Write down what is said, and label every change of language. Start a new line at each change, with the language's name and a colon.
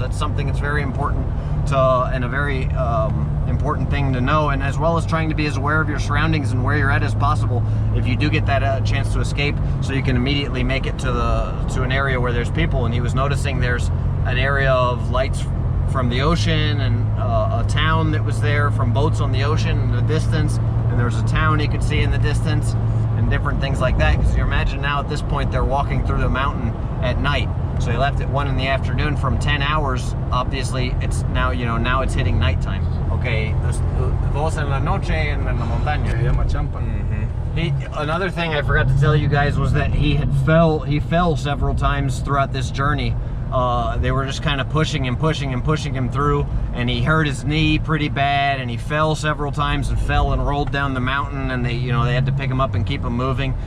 English: That's something that's very important and a very important thing to know, and as well as trying to be as aware of your surroundings and where you're at as possible if you do get that chance to escape, so you can immediately make it to an area where there's people. And he was noticing there's an area of lights from the ocean, and a town that was there from boats on the ocean in the distance, and there was a town he could see in the distance, and different things like that. Because you imagine now at this point they're walking through the mountain at night. So he left at 1 in the afternoon. From 10 hours, obviously it's now, you know, now it's hitting nighttime.
Spanish: Okay, dos en la noche en la montaña. Se llama Champa.
English: Another thing I forgot to tell you guys was that he fell several times throughout this journey. They were just kind of pushing him through, and he hurt his knee pretty bad, and he fell several times and fell and rolled down the mountain, and they had to pick him up and keep him moving.